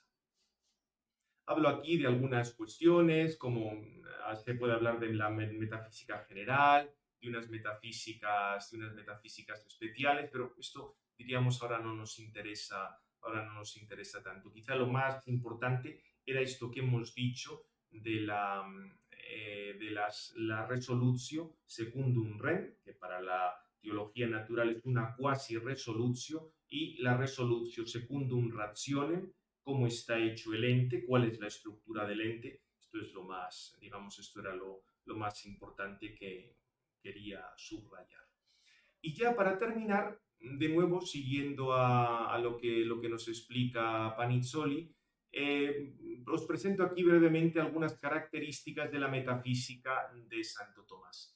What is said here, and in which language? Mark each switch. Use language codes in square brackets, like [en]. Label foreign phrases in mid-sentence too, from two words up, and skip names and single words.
[es] Hablo aquí de algunas cuestiones, como se puede hablar de la metafísica general, de unas metafísicas especiales, pero esto, diríamos, ahora no nos interesa tanto. Quizá lo más importante era esto que hemos dicho de la [la] resolutio secundum rem, [es] que para la teología natural es una [la] quasi resolutio, [es] y la [la] resolutio secundum rationem, [es] cómo está hecho el ente, cuál es la estructura del ente. Esto es lo más, digamos, esto era lo más importante que quería subrayar. Y ya para terminar, de nuevo, siguiendo a lo que nos explica Panizzoli, os presento aquí brevemente algunas características de la metafísica de Santo Tomás.